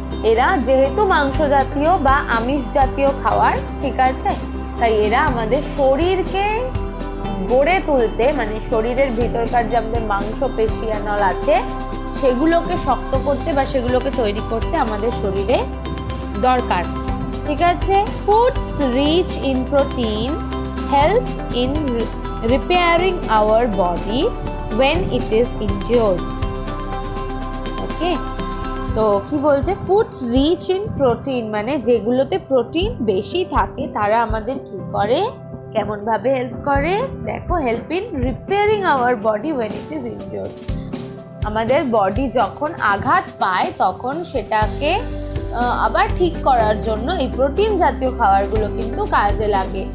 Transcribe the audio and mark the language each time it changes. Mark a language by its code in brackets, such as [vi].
[bn] এরা যেহেতু মাংস জাতীয় বা আমিষ জাতীয় খাবার, ঠিক আছে, তাই এরা আমাদের শরীরকে গড়ে তুলতে, মানে শরীরের ভিতরকার যে আমাদের মাংস পেশি নল আছে সেগুলোকে শক্ত করতে বা সেগুলোকে তৈরি করতে আমাদের শরীরে দরকার, ঠিক আছে? [en] Foods rich in proteins help in repairing our body when it is injured. [bn] ওকে, তো কি বলছে, [en] foods rich in protein [bn] মানে যেগুলোতে প্রোটিন বেশি থাকে তারা আমাদের কি করে, কেমন ভাবে হেল্প করে, দেখো, [en] Help in repairing our body when it is injured। [bn] আমাদের বডি যখন আঘাত পায় তখন সেটাকে আবার ঠিক করার জন্য এই প্রোটিন জাতীয় খাবারগুলো কিন্তু কাজে লাগে।